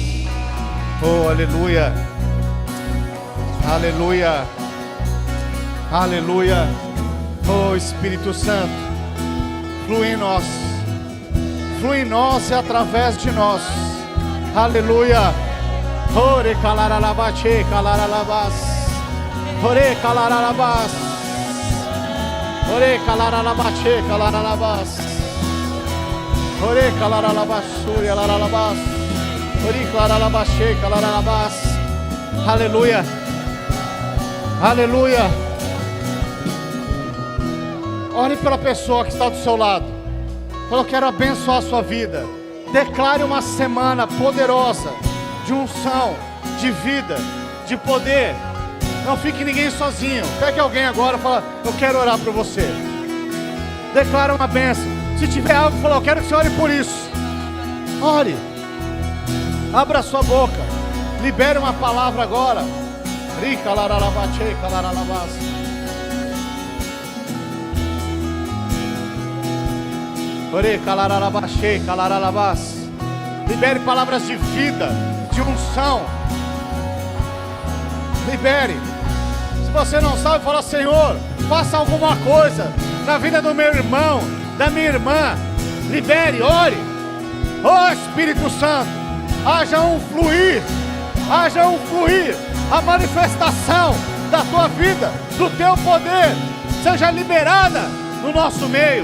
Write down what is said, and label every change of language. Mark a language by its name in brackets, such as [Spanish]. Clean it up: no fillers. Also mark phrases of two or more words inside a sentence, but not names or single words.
[Portuguese] Oh, aleluia. Aleluia. Aleluia. Oh, Espírito Santo, flui em nós. Flui em nós e através de nós. Aleluia. Ore calaralabache, calaralabás. Ore calaralabás. Ore calaralabache, calaralabás. Ore calaralabassúria, laralabás. Aleluia. Aleluia. Ore pela pessoa que está do seu lado. Eu quero abençoar a sua vida. Declare uma semana poderosa de unção, de vida, de poder. Não fique ninguém sozinho. Pegue alguém agora e fala: eu quero orar por você. Declara uma bênção. Se tiver algo, fala: eu quero que você ore por isso. Ore. Abra sua boca. Libere uma palavra agora. Rica laralabache, calaralabas. Ore calaralabache, calaralabas. Libere palavras de vida, de unção. Libere. Se você não sabe, fala: Senhor, faça alguma coisa na vida do meu irmão, da minha irmã. Libere, ore. Oh Espírito Santo, haja um fluir, a manifestação da tua vida, do teu poder, seja liberada no nosso meio.